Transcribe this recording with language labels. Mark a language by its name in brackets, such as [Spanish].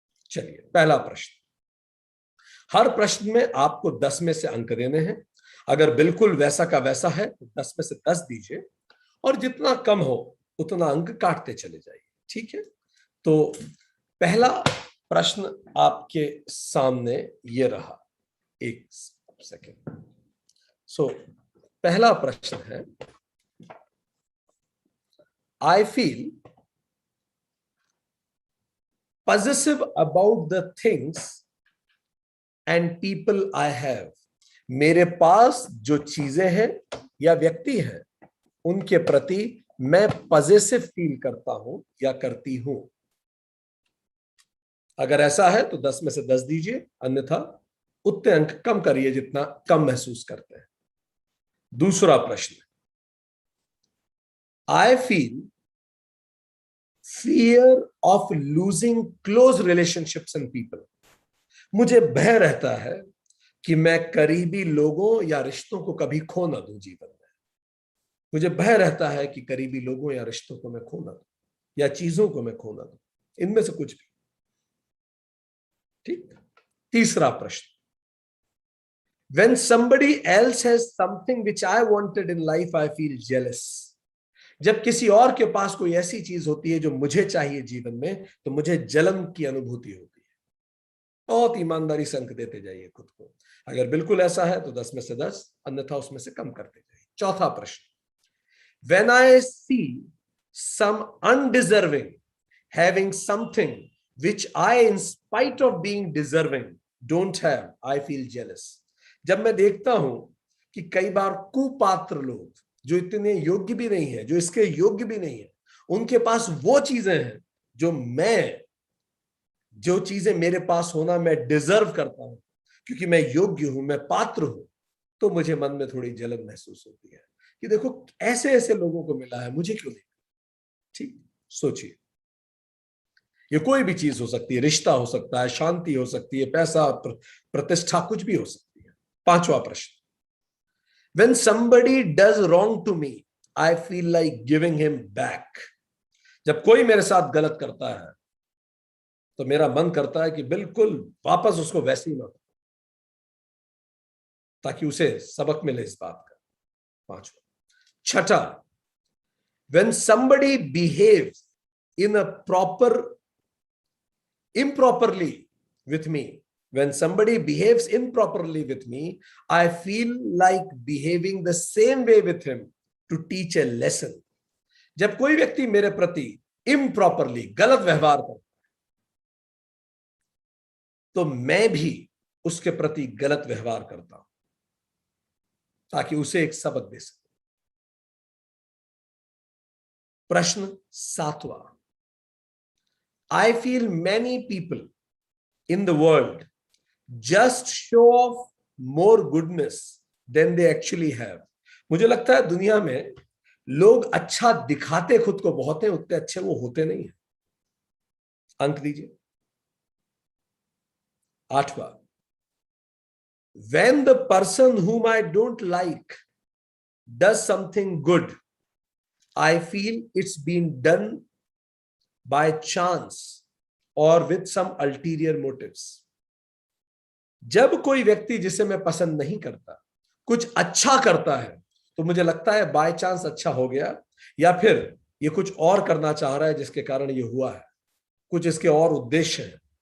[Hindi] चलिए, पहला प्रश्न। हर प्रश्न में आपको 10 में से अंक देने हैं। अगर बिल्कुल वैसा का वैसा है तो 10 में से 10 दीजिए, और जितना कम हो उतना अंक काटते चले जाइए। ठीक है, तो पहला प्रश्न आपके सामने ये रहा। एक सेकेंड। पहला प्रश्न है, [English] I feel possessive about the things and people I have। [Hindi] मेरे पास जो चीजें हैं या व्यक्ति हैं उनके प्रति मैं पजेसिव फील करता हूं या करती हूं। अगर ऐसा है तो 10 में से 10 दीजिए, अन्यथा उतने अंक कम करिए जितना कम महसूस करते हैं। दूसरा प्रश्न, [English] I feel fear of losing close relationships and people. [Hindi] मुझे भय रहता है कि मैं करीबी लोगों या रिश्तों को कभी खो ना दूं जीवन में। मुझे भय रहता है कि करीबी लोगों या रिश्तों को मैं खो ना दूं या चीजों को मैं खो ना दूं, इनमें से कुछ भी। ठीक। तीसरा प्रश्न, [English] when somebody else has something which I wanted in life, I feel jealous। [Hindi] जब किसी और के पास कोई ऐसी चीज होती है जो मुझे चाहिए जीवन में, तो मुझे जलन की अनुभूति होती है। बहुत ईमानदारी से अंक देते जाइए खुद को। अगर बिल्कुल ऐसा है तो 10 में से 10, अन्यथा उसमें से कम करते जाइए। चौथा प्रश्न, [English] when I see some undeserving having something which I in spite of being deserving don't have, I feel jealous। [Hindi] जब मैं देखता हूं कि कई बार कुपात्र लोग जो इतने योग्य भी नहीं है, जो इसके योग्य भी नहीं है, उनके पास वो चीजें हैं जो चीजें मेरे पास होना मैं डिजर्व करता हूं, क्योंकि मैं योग्य हूं, मैं पात्र हूं, तो मुझे मन में थोड़ी जलन महसूस होती है कि देखो ऐसे ऐसे लोगों को मिला है, मुझे क्यों नहीं। ठीक, सोचिए। ये कोई भी चीज हो सकती है, रिश्ता हो सकता है, शांति हो सकती है, पैसा, प्रतिष्ठा, कुछ भी हो सकती है। पांचवा प्रश्न, [English] when somebody does wrong to me, I feel like giving him back। [Hindi] जब कोई मेरे साथ गलत करता है तो मेरा मन करता है कि बिल्कुल वापस उसको वैसे ही मारो, ताकि उसे सबक मिले इस बात का। पांचवा। [English] छठा, when somebody behaves in a improperly with me, when somebody behaves improperly with me, I feel like behaving the same way with him to teach a lesson। [Hindi] जब कोई व्यक्ति मेरे प्रति improperly गलत व्यवहार करता है तो मैं भी उसके प्रति गलत व्यवहार करता हूं, ताकि उसे एक सबक दे सके। प्रश्न 7वां, [English] I feel many people in the world just show off more goodness than they actually have. [Hindi] मुझे लगता है दुनिया में लोग अच्छा दिखाते खुद को बहुत हैं, उतने अच्छे वो होते नहीं हैं। अंक दीजिए। [English] 8वां, when the person whom I don't like does something good, I feel it's been done by chance or with some ulterior motives। [Hindi] जब कोई व्यक्ति जिसे मैं पसंद नहीं करता कुछ अच्छा करता है तो मुझे लगता है [English] by chance [Hindi] अच्छा हो गया, या फिर ये कुछ और करना चाह रहा है जिसके कारण ये हुआ है, कुछ इसके और उद्देश्य है।